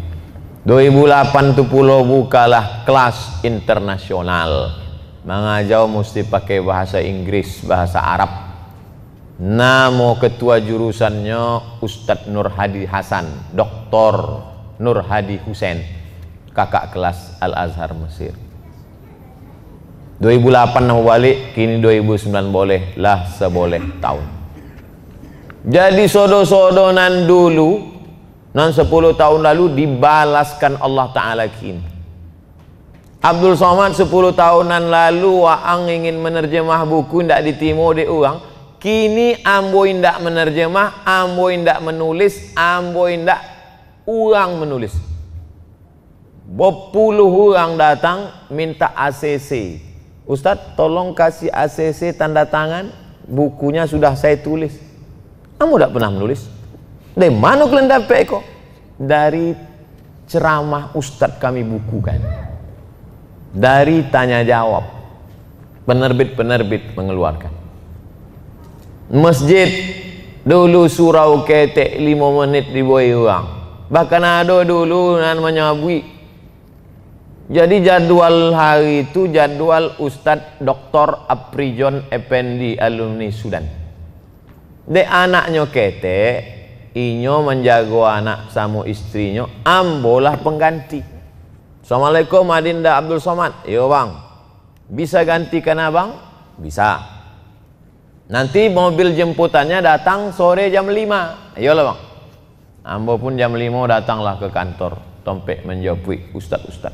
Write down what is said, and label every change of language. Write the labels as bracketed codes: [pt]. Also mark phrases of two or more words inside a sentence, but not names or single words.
[id] 2008 tu pulau bukalah kelas internasional, mengajau mesti pakai bahasa Inggris, bahasa Arab. Nama ketua jurusannya Ustadz Nur Hadi Hasan, Dr. Nur Hadi Husain, kakak kelas Al-Azhar Mesir. 2008 nama balik, kini 2009 boleh lah, seboleh tahun. [min] Jadi sodo-sodonan dulu nan 10 tahun lalu dibalaskan Allah Ta'ala kini. Abdul Somad 10 tahunan lalu waang ingin menerjemah buku, ndak ditimo de orang. Kini ambo indak menerjemah, ambo indak menulis, ambo indak orang menulis. [id] Berpuluh orang datang minta ACC. Ustaz tolong kasih ACC tanda tangan, bukunya sudah saya tulis. [min] Ambo ndak pernah menulis. Dari mana kalian dapat kok? [id] Dari ceramah Ustadz kami bukukan, dari tanya jawab, penerbit-penerbit mengeluarkan. Masjid dulu surau ketek 5 menit dibuai orang, bahkan ada dulu namanya bui. Jadi jadwal hari itu jadwal Ustadz Dr. Aprijon Effendi alumni Sudan. [min] De anaknya ketek, inyo menjago anak sama istrinya, ambolah pengganti. [id] Assalamualaikum Adinda Abdul Somad. Yo bang, bisa gantikan abang? Bisa. Nanti mobil jemputannya datang sore jam 5. Ayolah bang. [min] Ambo pun jam 5 datanglah ke kantor, tompek menjawab Ustaz.